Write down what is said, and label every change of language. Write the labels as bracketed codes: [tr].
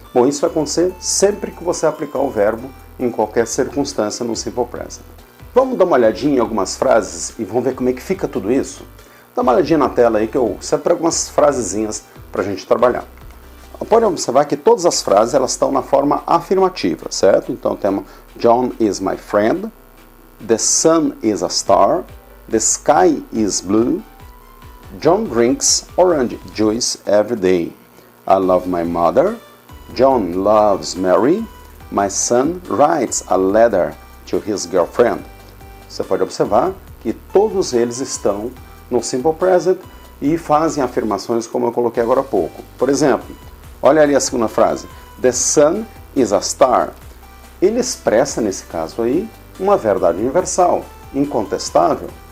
[pt] Bom, isso vai acontecer sempre que você aplicar o verbo em qualquer circunstância no Simple Present. Vamos dar uma olhadinha em algumas frases e vamos ver como é que fica tudo isso? Dá uma olhadinha na tela aí que eu separo algumas frasezinhas para a gente trabalhar. Pode observar que todas as frases elas estão na forma afirmativa, certo? Então temos [en] John is my friend, the sun is a star, the sky is blue, John drinks orange juice every day. I love my mother. John loves Mary. My son writes a letter to his girlfriend. [pt] Você pode observar que todos eles estão no Simple Present e fazem afirmações como eu coloquei agora há pouco. Por exemplo, olha ali a segunda frase. [en] The sun is a star. [pt] Ele expressa, nesse caso aí, uma verdade universal, incontestável.